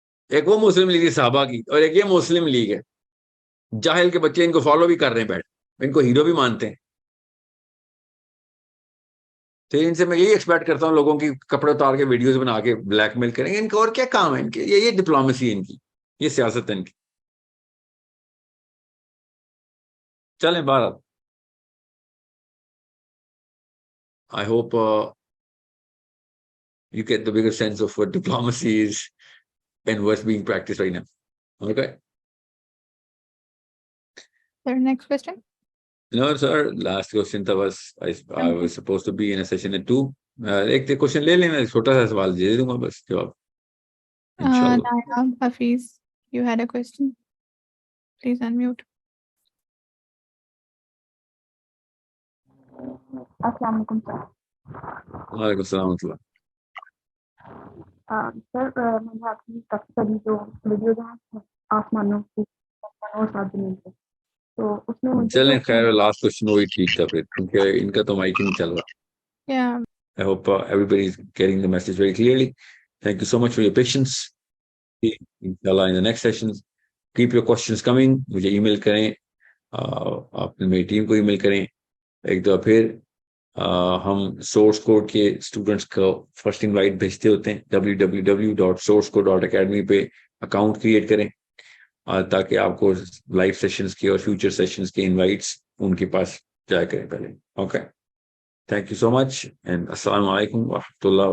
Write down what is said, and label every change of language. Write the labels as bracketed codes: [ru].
[ur] ایک وہ مسلم لیگ صحابہ کی, اور ایک یہ مسلم لیگ ہے. جاہل کے بچے ان کو فالو بھی کر رہے ہیں, بیٹھ ان کو ہیرو بھی مانتے ہیں. تو ان سے میں یہی ایکسپیکٹ کرتا ہوں لوگوں کی کپڑے اتار کے ویڈیوز بنا کے بلیک میل کریں گے. ان کا اور کیا کام ہے ان کے, یہ ڈپلومیسی ہے ان کی, یہ سیاست ہے ان کی. چلیں بہرحال, [en] I hope you get the bigger sense of what diplomacy is and what's being practiced right now. Okay? Sir, next question. No, sir. Last question was I was supposed to be in a session at 2. [ur] ایک question لے لیں, میں چھوٹا سا سوال دے دوں گا بس جواب. [en] Naya Hafiz, you had a question. Please unmute. [ar] السلام علیکم سر. وعلیکم السلام ورحمۃ اللہ. [ur] سر میں نے آپ کی کافی ساری جو ویڈیوز ہیں آسمانوں کی اور ساتھ زمین سے, تو اس میں چلیں خیر, لاسٹ کوشچن وہی ٹھیک تھا پھر, کیونکہ ان کا تو مائک ہی نہیں چل رہا. [en] Yeah. I hope everybody is getting the message very clearly. Thank you so much for your patience. Inshallah, in the next sessions, keep your questions coming. [ur] مجھے ای میل کریں, آپ میری ٹیم کو ای میل کریں. ایک دفعہ پھر ہم سورس کوڈ کے اسٹوڈنٹس کو فرسٹ انوائٹ بھیجتے ہوتے ہیں. www.sourcecode.academy پہ اکاؤنٹ کریٹ کریں تاکہ آپ کو لائیو سیشنز کے اور فیوچر سیشنز کے انوائٹس ان کے پاس جایا کریں پہلے. Okay, [en] thank you so much [ur] and السلام علیکم ورحمۃ اللہ.